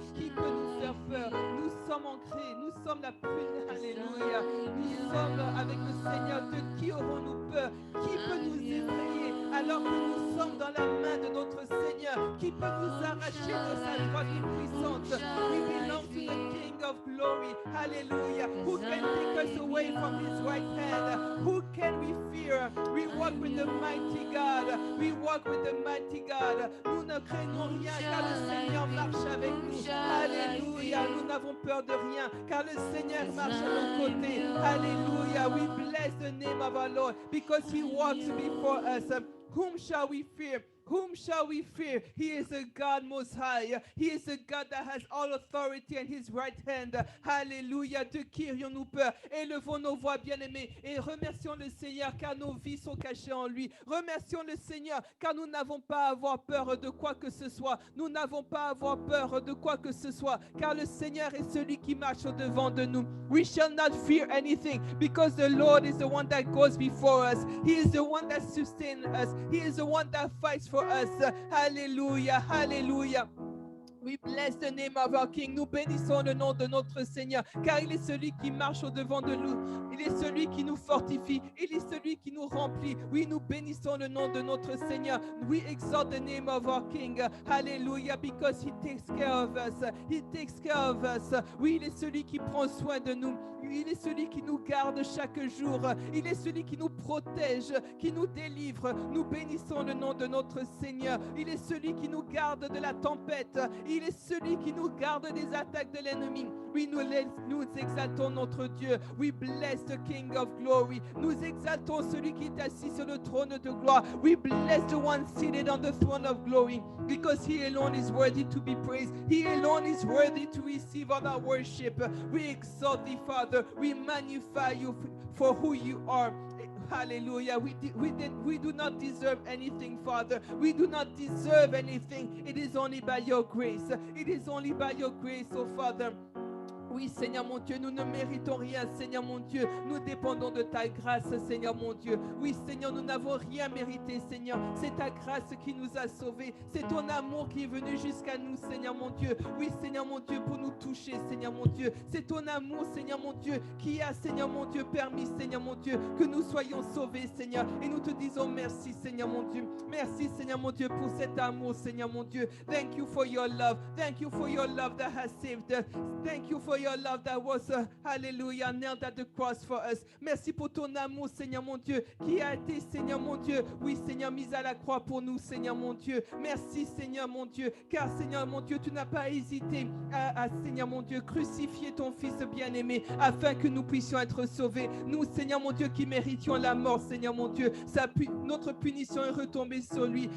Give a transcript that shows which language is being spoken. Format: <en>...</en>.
<fr>Qui peut nous faire peur? Nous sommes ancrés, nous sommes la prunelle. Alléluia. Nous sommes avec le Seigneur. De qui aurons-nous peur? Qui peut nous effrayer alors que nous sommes dans la main de notre Seigneur? Qui peut nous arracher de sa droite puissante?</fr> <en>We belong to the King of glory. Hallelujah. Who can take us away from his right hand? Who can we fear? We walk with the mighty God. We walk with the mighty God.</en> <fr>Nous ne craignons rien car le Seigneur marche avec nous. Alléluia. Nous n'avons peur de rien car le Seigneur marche à nos côtés. Alléluia.</fr> <en>We bless the name of our Lord because he walks before us. Whom shall we fear? Whom shall we fear? He is a God most high. He is a God that has all authority in his right hand.</en> <fr>Alléluia. De qui aurions-nous peur? Élevons nos voix, bien-aimés, et remercions le Seigneur car nos vies sont cachées en lui. Remercions le Seigneur car nous n'avons pas à avoir peur de quoi que ce soit. Nous n'avons pas à avoir peur de quoi que ce soit car le Seigneur est celui qui marche au devant de nous.</fr> <en>We shall not fear anything because the Lord is the one that goes before us. He is the one that sustains us. He is the one that fights for us. Hallelujah, hallelujah. We bless the name of our King.</en> <fr>Nous bénissons le nom de notre Seigneur, car il est celui qui marche au devant de nous. Il est celui qui nous fortifie. Il est celui qui nous remplit. Oui, nous bénissons le nom de notre Seigneur.</fr> <en>We exalt the name of our King. Hallelujah, because he takes care of us. He takes care of us.</en> <fr>Oui, il est celui qui prend soin de nous. Il est celui qui nous garde chaque jour. Il est celui qui nous protège, qui nous délivre. Nous bénissons le nom de notre Seigneur. Il est celui qui nous garde de la tempête. Il est celui qui nous garde des attaques de l'ennemi. Oui, nous exaltons notre Dieu.</fr> <en>We bless the King of glory.</en> <fr>Nous exaltons celui qui est assis sur le trône de gloire.</fr> <en>We bless the one seated on the throne of glory because he alone is worthy to be praised. He alone is worthy to receive all our worship. We exalt thee, Father. We magnify you for who you are. Hallelujah. We do not deserve anything, Father. We do not deserve anything. It is only by your grace. It is only by your grace, oh Father.</en> <fr>Oui, Seigneur mon Dieu, nous ne méritons rien, Seigneur mon Dieu. Nous dépendons de ta grâce, Seigneur mon Dieu. Oui, Seigneur, nous n'avons rien mérité, Seigneur. C'est ta grâce qui nous a sauvés. C'est ton amour qui est venu jusqu'à nous, Seigneur mon Dieu. Oui, Seigneur mon Dieu, pour nous toucher, Seigneur mon Dieu. C'est ton amour, Seigneur mon Dieu, qui a, Seigneur mon Dieu, permis, Seigneur mon Dieu, que nous soyons sauvés, Seigneur. Et nous te disons merci, Seigneur mon Dieu. Merci, Seigneur mon Dieu, pour cet amour, Seigneur mon Dieu.</fr> <en>Thank you for your love. Thank you for your love that has saved us. Thank you for your love that was, hallelujah, nailed at the cross for us.</en> <fr>Merci pour ton amour, Seigneur mon Dieu, qui a été, Seigneur mon Dieu, oui, Seigneur, mis à la croix pour nous, Seigneur mon Dieu. Merci, Seigneur mon Dieu, car, Seigneur mon Dieu, tu n'as pas hésité à, Seigneur mon Dieu, crucifier ton Fils bien-aimé afin que nous puissions être sauvés. Nous, Seigneur mon Dieu, qui méritions la mort, Seigneur mon Dieu, notre punition est retombée sur lui.</fr>